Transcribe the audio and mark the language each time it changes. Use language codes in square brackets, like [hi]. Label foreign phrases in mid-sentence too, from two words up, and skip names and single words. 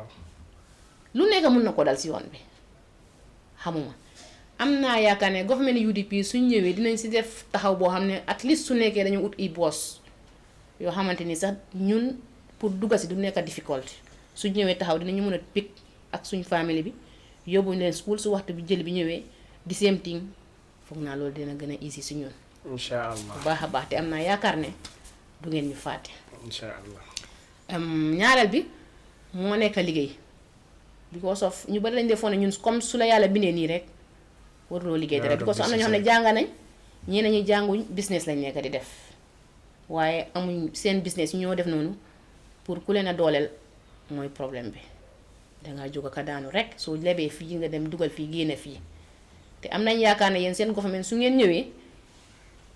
[wo] lu nekk mun na ko dal si yoon bi xamuma am naa yaakaar ne government UDP suñ ñëwee dinañ si def taxaw boo xam ne [en] at least [wo] su nekkee dañu ut i boss yoo xamante ni sax ñun pour dugga si du nekk difficult suñ ñëwee taxaw dinañu mën a pick ak suñ famille bi yóbbu leen school su waxtu bi jël bi ñëwee di [en] same thing [wo] foog naa loolu dina gën a easy si ñun [ar] إن شاء الله [wo] bu baax a baax te am naa yaakaar ne du ngeen ñu fàtte [ar] إن شاء الله [wo] ñaareel bi moo nekk liggéey [en] because of [wo] ñu bari lañ defoon ne ñun comme su la yàlla bindee nii rek waruloo liggéey dara [en] because of [wo] am na ñoo xam ne jànga nañ ñeneen ñi jànguñ business lañ nekk di def waaye amuñ seen business ñoo def noonu pour ku leen a dooleel mooy problème bi dangaa jóg ka daanu rek soo lebee fii nga dem dugal fii génne fii te am nañ yaakaar ne yéen seen government su ngeen ñëwee di